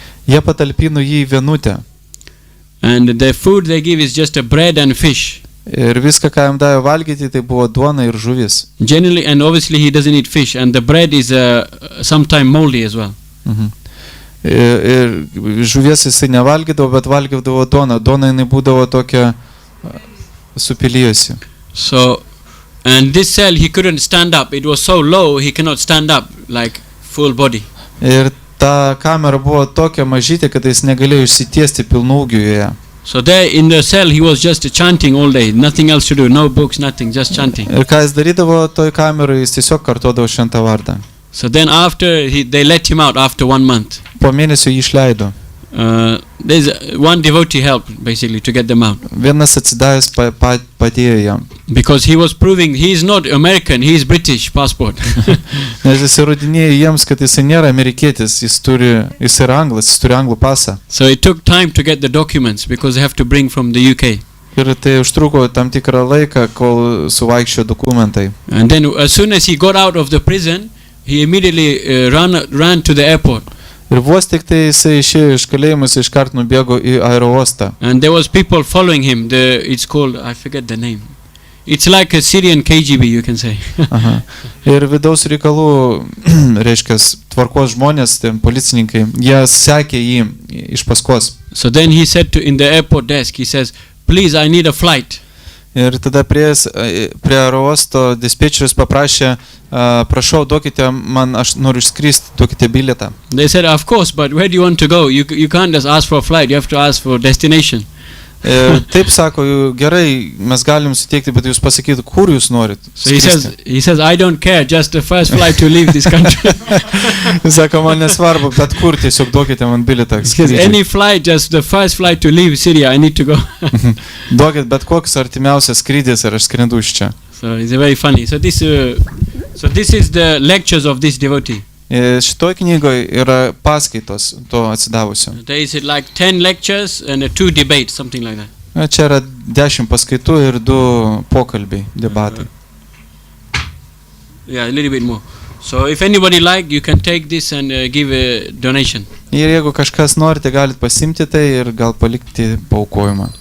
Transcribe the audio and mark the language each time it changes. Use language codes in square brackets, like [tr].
[lt] Jie patalpino jį į vienutę. [en] And the food they give is just a bread and fish. [lt] Ir viską, ką jam davė valgyti, tai buvo duona ir žuvis. [en] Generally, and obviously he doesn't eat fish, and the bread is sometimes moldy as well. [lt] Ir žuvies jisai nevalgydavo, bet valgydavo duoną. Duona jinai būdavo tokia supilijusi. [en] So, and this cell he couldn't stand up. It was so low he cannot stand up like full body. [lt] Ir ta kamera buvo tokia mažytė, kad jis negalėjo išsitiesti pilnu ūgiu joje. [en] So there in the cell he was just chanting all day, nothing else to do, no books, nothing, just chanting. [lt] Ir ką jis darydavo toj kameroje, jis tiesiog kartodavo šventą vardą. [en] So then after they let him out after 1 month. [lt] Po mėnesio jį išleido. [en] There's one devotee helped basically to get them out. [lt] Vienas atsidavęs padėjo jam. [en] Because he was proving he is not American, he is British passport. [lt] Nes jis įrodinėjo jiems, kad jis nėra amerikietis, jis yra anglas, jis turi anglų pasą. [en] So it took time to get the documents because they have to bring from the UK. [lt] Ir tai užtruko tam tikrą laiką, kol suvaikščiojo dokumentai. [en] And then as soon as he got out of the prison, he immediately ran to the airport. [lt] Ir vos tik tai jisai išėjo iš kalėjimus, iškart nubėgo į aerouostą. [en] And there was people following him. It's called, I forget the name. It's like a Syrian KGB, you can say. [lt] Ir vidaus reikalų, reiškia, tvarkos žmonės, policininkai, jie sekė jį iš paskos. [en] So then he said in the airport desk, he says, please, I need a flight. [lt] Ir tada prie aerouosto dispečerius paprašė, prašau, duokite man, aš noriu išskristi, duokite bilietą. [en] They said, of course, but where do you want to go? You can't just ask for a flight, you have to ask for destination. [lt] Taip sako, gerai, mes galim suteikti, bet jūs pasakyti, kur jūs norit. [en] So he says, I don't care, just the first flight to leave this country. [lt] Sako, man nesvarbu, bet kur, tiesiog duokite man bilietą. [en] Any flight, just the first flight to leave Syria, I need to go. [lt] Duokit bet koks artimiausias skrydis ir aš skrendu iš čia. [en] So it's very funny. So this is the lectures of this devotee. [lt] Šitoj knygoje yra paskaitos to atsidavusio. [en] There is like 10 lectures and 2 debates, something like that. [lt] Čia yra 10 paskaitų ir 2 pokalbiai, debatai. [en] Yeah, a little bit more. So if anybody like, you can take this and give a donation. [lt] Ir jeigu kažkas norite, galite pasimti tai ir gal palikti paaukojimą.